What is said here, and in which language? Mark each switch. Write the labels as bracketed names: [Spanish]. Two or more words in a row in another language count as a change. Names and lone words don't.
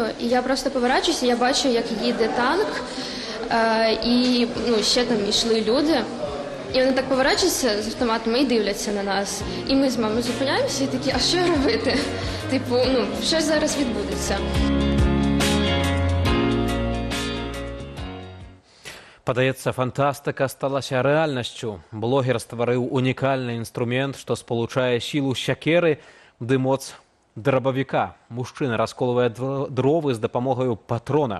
[Ukrainian] І я просто поворачуюся, я бачу, як їде танк, і ще там йшли люди. І вони так поворачуються з автоматами і дивляться на нас. І ми з мамою зупиняємося і такі, а що робити? Типу, що зараз відбудеться? [Belarusian] Падаецца, фантастыка сталася рэальнасцю. Блогер стварыў унікальны інструмент, што спалучае сілу сякеры ды моц драбавіка. Мужчына расколвае дровы з дапамогаю патрона.